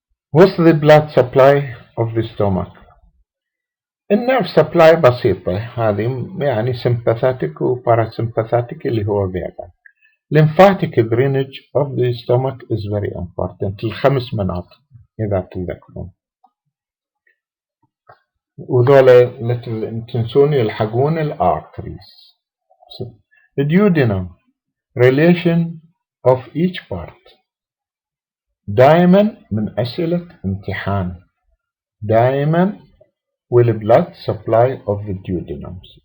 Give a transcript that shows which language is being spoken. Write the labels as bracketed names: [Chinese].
[English] What's the blood supply of the stomach؟ النيرف supply بسيطة، هذه يعني sympathetic و parasympathetic اللي هو فيغا. lymphatic drainage of the stomach is very important. [Arabic] الخمس مناطق إذا تذكرون، وذولا لا تنسون يلحقون الارتريز. [English] duodenum relation of each part. [Arabic] دائما من أسئلة امتحان، دائما والبلاد supply of the duodenum.